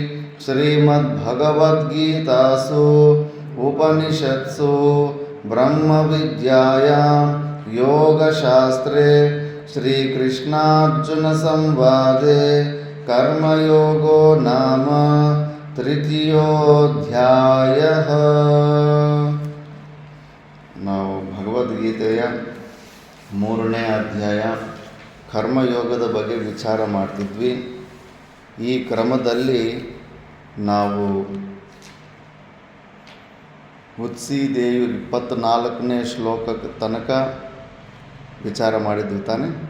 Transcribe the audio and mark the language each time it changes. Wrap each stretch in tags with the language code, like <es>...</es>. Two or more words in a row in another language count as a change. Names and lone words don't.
<sa>श्रीमद्भगवद्गीतासु उपनिषत्सु ब्रह्मविद्यायां योगशास्त्रे श्रीकृष्णार्जुनसंवादे कर्मयोगो नाम तृतीयोऽध्यायः.</sa> <kn>ನಾವು ಭಗವದ್ಗೀತೆಯ 3ನೇ ಅಧ್ಯಾಯ ಕರ್ಮಯೋಗದ ಬಗ್ಗೆ ವಿಚಾರ ಮಾಡ್ತಿದ್ವಿ. ಈ ಕ್ರಮದಲ್ಲಿ ನಾವು ಉತ್ಸಿದೇವಿ 24ನೇ ಶ್ಲೋಕಕ್ಕೆ ತನಕ ವಿಚಾರ ಮಾಡಿದ್ವಿ ತಾನೆ.</kn>